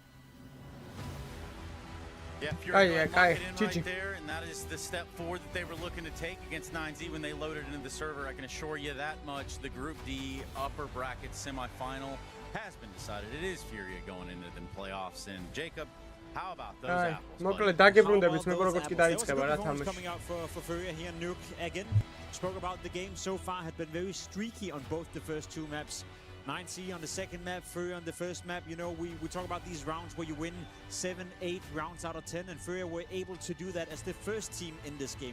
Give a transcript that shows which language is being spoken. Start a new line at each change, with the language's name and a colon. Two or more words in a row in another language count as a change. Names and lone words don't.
English: Yeah, Furia right there, and that is the step forward that they were looking to take against 9Z when they loaded into the server. I can assure you that much. The Group D upper bracket semifinal has been decided. It is Furia going into the playoffs. And Jacob, how about those apples?
Georgian: მოკლედ დაგებრუნდებით მე როგორც კი დაიწყება რა თამაში.
English: Coming out for Furia here, Nuke again. Spoke about the game so far, had been very streaky on both the first 2 maps. 9C on the second map, Furia on the first map. You know, we talk about these rounds where you win 7, 8 rounds out of 10, and Furia were able to do that as the first team in this game.